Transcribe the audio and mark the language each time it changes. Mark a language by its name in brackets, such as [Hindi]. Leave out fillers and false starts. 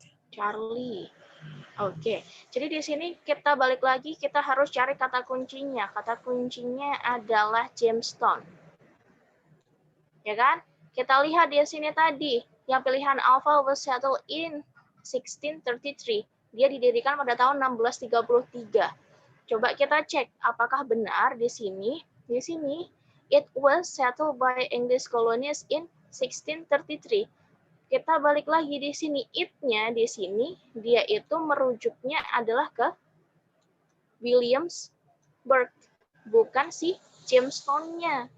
[Indonesian] Charlie. Oke, jadi di sini kita balik lagi, kita harus cari kata kuncinya. Kata kuncinya adalah Jamestown. Ya kan? Kita lihat di sini tadi, yang pilihan Alpha [English] was settled in 1633. [Indonesian] Dia didirikan pada tahun 1633. Coba kita cek apakah benar di sini. Di sini, [English] it was settled by English colonies in 1633. [Indonesian] Kita balik lagi di sini, it-nya di sini dia itu merujuknya adalah ke Williamsburg, bukan si Jamestown-nya.